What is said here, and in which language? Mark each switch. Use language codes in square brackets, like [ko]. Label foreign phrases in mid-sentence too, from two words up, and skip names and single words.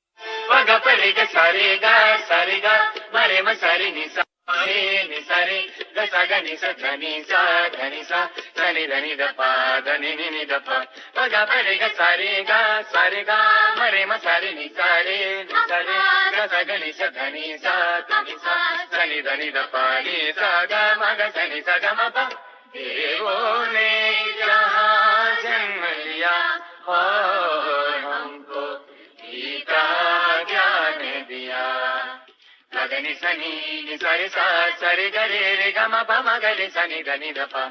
[hi] सारे गा मारे मसारे नि सारे सगनि स धनि सा धनि धनि द पा धनि नि नि द पा ग रे ग सारे गा मरे म सारे नि सारे ग सगनि स धनि सा धनि धनि द पा नि सा ग म ग धनि सा ग म पा देवों ने जहाँ जन्म लिया और हमको गीता ज्ञान दिया गनि सनी सरे सा सरे गरे रे ग म प म गरे सनी धनि द पा।